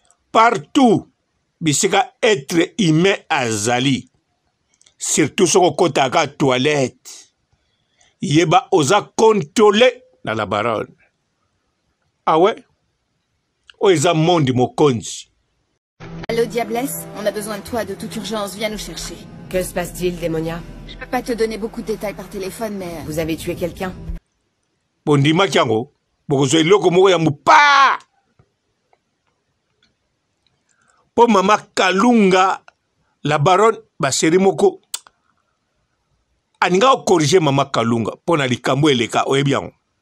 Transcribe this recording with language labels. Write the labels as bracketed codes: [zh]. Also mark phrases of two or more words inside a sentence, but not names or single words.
[ln] Partout, bisika [fr] être humain [ln] azali. Surtout soko kota ka toilette. Yeba oza contrôlé na la baronne. [fr] Ah ouais? [ln] Oyo eza monde mokonzi. [fr] Allô, Diablesse, on a besoin de toi de toute urgence, viens nous chercher. Que se passe-t-il, Démonia ? Je peux pas te donner beaucoup de détails par téléphone, mais, euh, Vous avez tué quelqu'un ? [ln] Bondimaki yango, bokozwa eloko moko ya mopa. Po mama Kalunga, la baronne, baseri moko. Aninga okorige mama Kalunga, po na likambo eleka, oyebi yango.